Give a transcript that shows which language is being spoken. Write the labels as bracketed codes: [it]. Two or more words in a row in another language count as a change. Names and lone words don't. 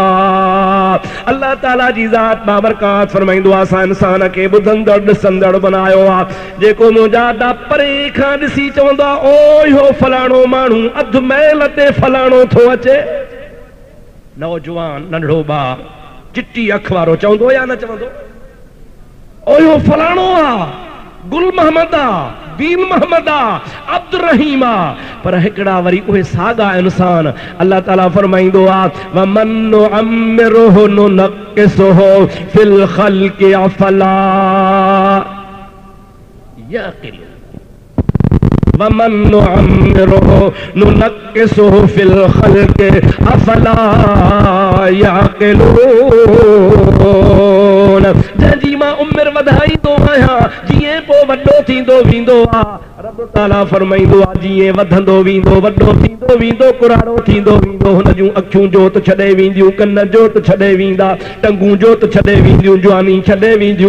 [sd] अल्लाह ताला जी ज़ात बाबरकात फरमाईंदो आहे असां इंसान खे ॿुधंदड़ ॾिसंदड़ बनायो आहे। जेको मुंहिंजा ॾा परे खां ॾिसी चवंदो आहे ओ इहो फलाणो माण्हू अधु मैल ते फलाणो थो अचे। नौजवान नंढड़ो ॿार चिट्टी अख वारो चवंदो या न चवंदो ओ इहो फलाणो आहे, गुल मोहम्मद आहे, दीन मोहम्मद आहे, अब्दुर रहीम आहे। पर हिकिड़ा वरी उहे साॻा इंसान अल्लाह ताला फरमाईंदो आहे [ar] ومن نعمره ننكسه في الخلق أفلا يعقل. ومن نعمره ننكسه في الخلق أفلا يعقلون. [sd] जंहिंजी मां उमिरि वधाईंदो आहियां जीअं पोइ वॾो थींदो वेंदो आहे। रब ताला फरमाईंदो आहे जीअं वधंदो वेंदो वॾो थींदो वेंदो कुराड़ो थींदो वेंदो हुन जूं अखियूं जोत छॾे वेंदियूं, कन जोत छॾे वेंदा, टंगूं जोत छॾे वेंदियूं, जवानी छॾे वेंदियूं।